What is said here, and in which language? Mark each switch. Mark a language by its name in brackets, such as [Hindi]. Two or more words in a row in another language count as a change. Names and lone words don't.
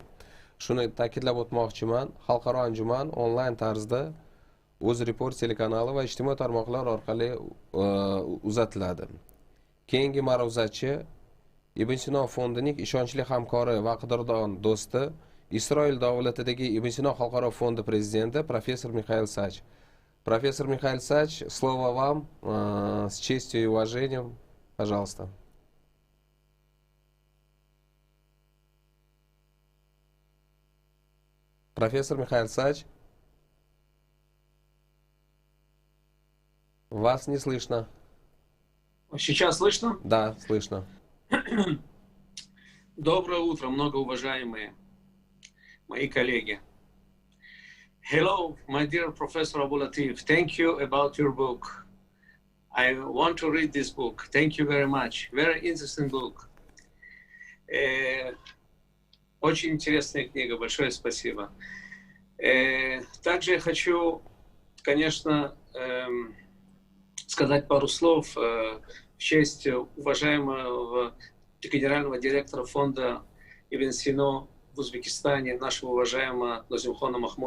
[Uzbek] Shuni ta'kidlab o'tmoqchiman, xalqaro anjuman onlayn tarzda UZREPORT telekanali va ijtimoiy tarmoqlar orqali uzatiladi. Keyingi ma'ruzachi Ibn Sino fondining ishonchli hamkori va qadrdon do'sti, Isroil davlatidagi Ibn Sino xalqaro fondi prezidenti professor Михаил Сач. [Russian] Профессор Михаил Сач, слово вам, с честью и уважением, пожалуйста. Профессор Михаил Сач, вас не слышно. Сейчас слышно? Да, слышно. Доброе утро, многоуважаемые мои коллеги. [English] Hello, my dear Professor Abu Latif. Thank you about your book. I want to read this book. Thank you very much. Very interesting book. [Russian] Очень интересная книга. Большое спасибо. Также я хочу, конечно, сказать пару слов в честь уважаемого генерального директора фонда Ibn Sino в Узбекистане, нашего уважаемого Назимхана Махмудова.